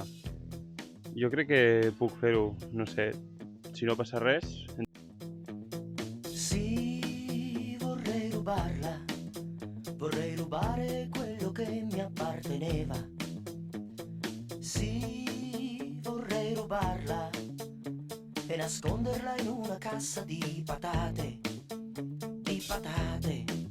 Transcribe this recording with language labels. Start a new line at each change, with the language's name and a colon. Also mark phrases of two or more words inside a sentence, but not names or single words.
Catalan: Jo crec que puc fer-ho, no sé, si no passa res.
Italian: Sì, vorrei rubarla, vorrei rubare quello che mi apparteneva. Sì, vorrei rubarla e nasconderla in una cassa di patate, di patate.